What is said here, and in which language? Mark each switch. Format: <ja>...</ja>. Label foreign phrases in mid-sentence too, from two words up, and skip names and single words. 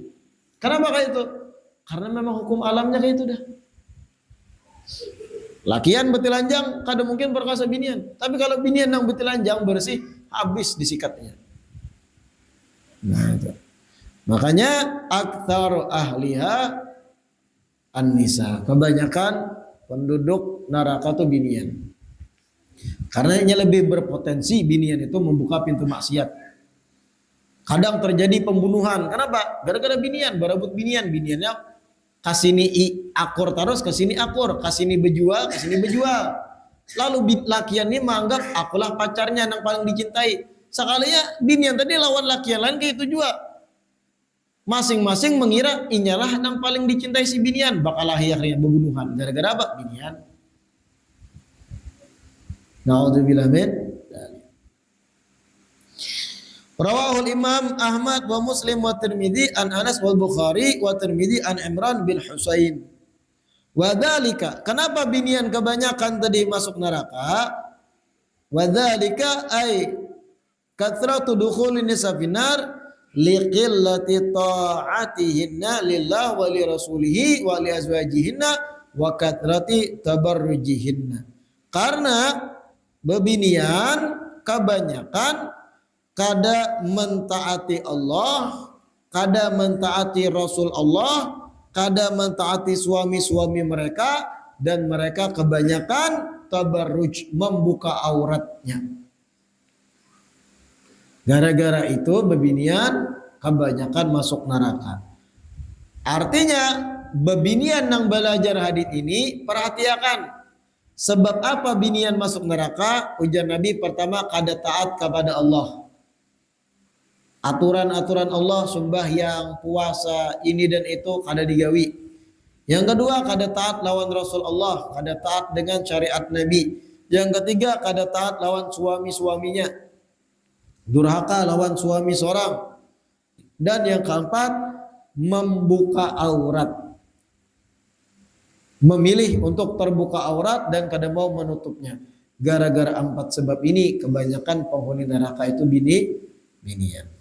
<bjn>Kenapa kayak itu? Karena memang hukum alamnya kayak itu dah. Lakian betilanjang kada mungkin perkasa binian. Tapi kalau binian nang betilanjang bersih habis disikatnya. Nah itu. Makanya</bjn> <ar>أكثر أهلها النساء.</ar> <bjn>Kebanyakan penduduk neraka itu binian. Karena ini lebih berpotensi binian itu membuka pintu maksiat. Kadang terjadi pembunuhan. Kenapa? Gara-gara binian, berebut binian. Biniannya kasini akur terus, kesini akur, kasini bejual, kasini bejual. Lalu lakian ini menganggap akulah pacarnya yang paling dicintai. Sekalinya binian tadi lawan lakian lain kayak itu juga. Masing-masing mengira inyalah yang paling dicintai si binian, bakal akhirnya pembunuhan gara-gara apa? Binian.</bjn> <ar>نعوذ بالله من ذلك. رواه الإمام أحمد ومسلم والترمذي عن أنس والبخاري والترمذي عن عمران بن حصين. وذلك,</ar> <bjn>kenapa binian kebanyakan tadi masuk neraka?</bjn> <ar>وذلك أي كثرة دخول النساء في النار لقلة طاعتهن لله ولرسوله ولأزواجهن وكثرة تبرجهن.</ar> <bjn>Karena bebinian kebanyakan kada mentaati Allah, kada mentaati Rasul Allah, kada mentaati suami-suami mereka, dan mereka kebanyakan tabarruj, membuka auratnya. Gara-gara itu bebinian kebanyakan masuk neraka. Artinya bebinian yang belajar hadits ini perhatikan. Sebab apa binian masuk neraka? Ujar Nabi pertama kada taat kepada Allah. Aturan-aturan Allah, sembahyang, puasa, ini dan itu kada digawi. Yang kedua kada taat lawan Rasul Allah, kada taat dengan syariat Nabi. Yang ketiga kada taat lawan suami-suaminya. Durhaka lawan suami seorang. Dan yang keempat, membuka aurat. Memilih untuk terbuka aurat dan kada mau menutupnya. Gara-gara 4 sebab ini kebanyakan penghuni neraka itu binian.</bjn>